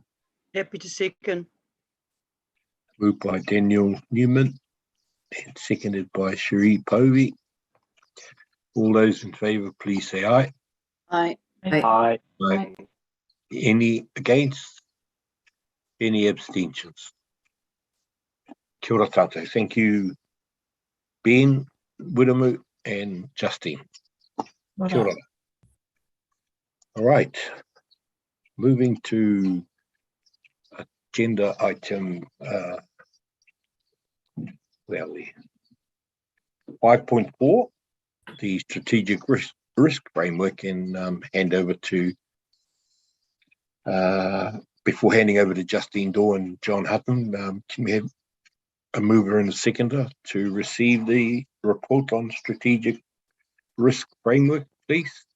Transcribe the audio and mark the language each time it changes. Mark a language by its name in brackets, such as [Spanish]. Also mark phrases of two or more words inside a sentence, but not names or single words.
[English] Happy to second. Moved by Daniel Newman and seconded by Cherie Povey. All those in favour, please say aye. Aye. Aye. Aye. Any against? Any abstentions? [Māori] Kia ora tātou. [English] Thank you, Ben, Wiremu and Justine. [Māori] Kia ora. [English] All right. Moving to agenda item well there. 5.4, the strategic risk framework, and hand over to, before handing over to Justine Daw and John Hutton, can we have a mover and a seconder to receive the report on strategic risk framework, please?